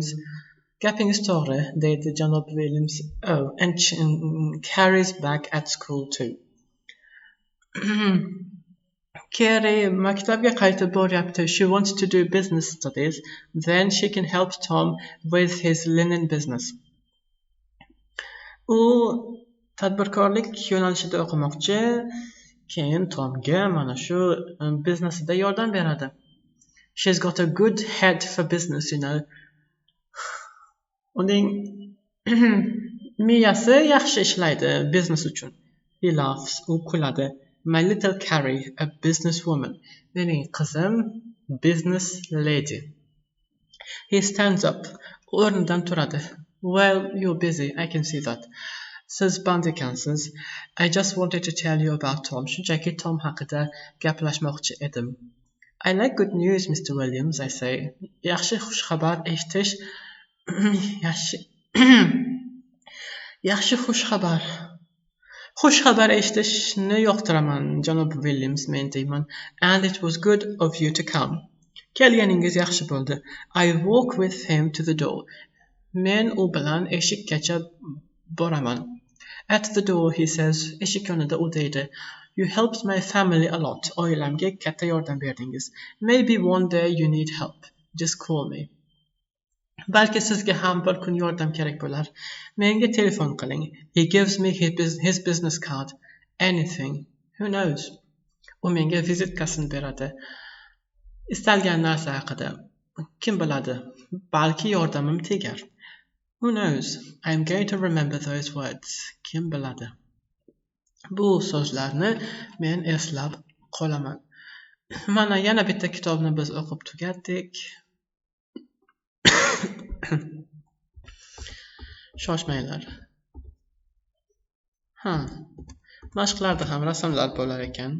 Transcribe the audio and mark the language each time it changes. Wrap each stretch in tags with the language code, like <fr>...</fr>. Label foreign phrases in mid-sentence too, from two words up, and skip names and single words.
<uz>Gapingiz to'g'ri, deydi janob Williams.</uz> <en>Oh, and Carrie's back at school too.</en> <uz>Carrie maktabga qaytib boryapti.</uz> <en>She wants to do business studies. Then she can help Tom with his linen business.</en> <uz>U tadbirkorlik yo'nalishida o'qimoqchi, keyin Tomga mana shu biznesida yordam beradi.</uz> <en>She's got a good head for business, you know.</en> <uz>Uning miyasi yaxshi ishlaydi biznes uchun.</uz> <en>He laughs,</en> <uz>u kuladi.</uz> <en>My little Carrie, a businesswoman.</en> <uz>Mening qizim,</uz> <en>business lady. He stands up,</en> <uz>o'rnidan turadi.</uz> <en>Well, you're busy, I can see that.</en> <uz>Siz band ekansiz.</uz> <en>I just wanted to tell you about Tom.</en> <uz>Shunchaki Tom haqida gaplashmoqchi edim.</uz> <en>I like good news, Mr. Williams, I say.</en> <uz>Yaxshi xushxabar eshitish. Yaxshi xushxabar. Xushxabar eshitishni yoqtiraman, janob Williams, men deyman.</uz> <en>And it was good of you to come.</en> <uz>Kelganingiz yaxshi bo'ldi.</uz> <en>I walk with him to the door.</en> <uz>Men u bilan eshikkacha boraman.</uz> <en>At the door, he says,</en> <uz>eshik yonida u deydi.</uz> <en>You helped my family a lot.</en> <uz>Oilamga katta yordam berdingiz.</uz> <en>Maybe one day you need help. Just call me.</en> <uz>Balki sizga ham bir kun yordam kerak bo'lar. Menga telefon qiling.</uz> <en>He gives me his business card. Anything. Who knows?</en> <uz>U menga vizitkasini beradi. Istalgan narsa haqida. Kim biladi? Balki yordamim tegar.</uz> <en>Who knows? I'm going to remember those words.</en> <uz>Kim biladi? Bu so'zlarni men eslab qolaman. Mana yana bitta kitobni biz o'qib tugatdik. Shoshmanglar. Mashqlarda ham rasmlar bo'lar ekan.</uz>